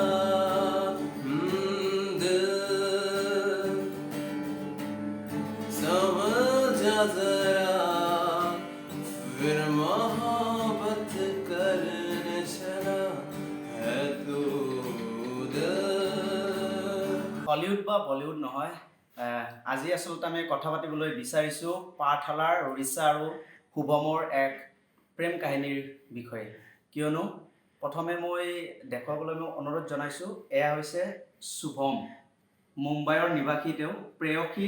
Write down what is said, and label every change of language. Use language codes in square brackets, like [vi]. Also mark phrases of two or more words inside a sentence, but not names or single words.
[hi] दिल समझा जरा फिर मोहब्बत करने चला है तू दिल [as] হলিউড বা বলিউড নহয় আজি আচলতে আমি কথা পাতিবলৈ বিচাৰিছোঁ পাঠশালাৰ ৰিচা আৰু শুভমৰ এক প্ৰেম কাহিনীৰ বিষয়ে কিয়নো প্ৰথমে মই দেখুৱাবলৈ মই অনুৰোধ জনাইছোঁ এয়া হৈছে শুভম মুম্বাইৰ নিবাসী তেওঁ প্ৰেয়সী